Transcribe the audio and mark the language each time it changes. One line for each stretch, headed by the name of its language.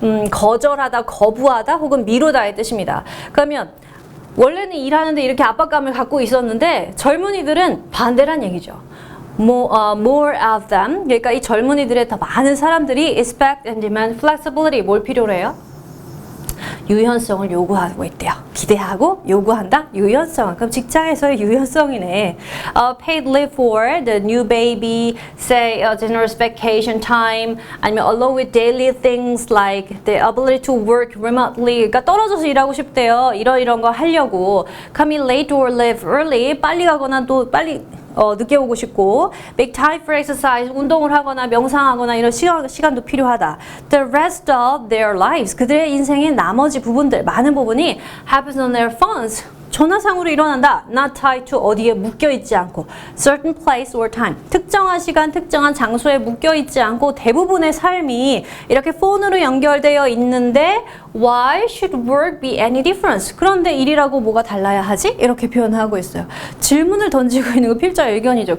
Korean: 거절하다 거부하다 혹은 미루다의 뜻입니다. 그러면 원래는 일하는데 이렇게 압박감을 갖고 있었는데 젊은이들은 반대란 얘기죠.
English: More of them
Korean: 그러니까 이 젊은이들의 더 많은 사람들이
English: expect and demand flexibility
Korean: 뭘 필요로 해요? 유연성을 요구하고 있대요. 기대하고 요구한다? 유연성. 그럼 직장에서의 유연성이네.
English: Paid leave for the new baby, say generous vacation time,
Korean: 아니면
English: along with daily things like the ability to work remotely.
Korean: 그러니까 떨어져서 일하고 싶대요. 이런 거 하려고.
English: Come in late or leave early.
Korean: 빨리 가거나 또 빨리 늦게 오고 싶고
English: make time for exercise
Korean: 운동을 하거나 명상하거나 이런 시간도 필요하다.
English: The rest of their lives
Korean: 그들의 인생의 나머지 부분들 많은 부분이
English: happens on their phones
Korean: 전화상으로 일어난다.
English: Not tied to
Korean: 어디에 묶여있지 않고
English: certain place or time
Korean: 특정한 시간, 특정한 장소에 묶여있지 않고 대부분의 삶이 이렇게 폰으로 연결되어 있는데
English: Why should work be any difference?
Korean: 그런데 일이라고 뭐가 달라야 하지? 이렇게 표현하고 있어요. 질문을 던지고 있는 거 필자일견이죠.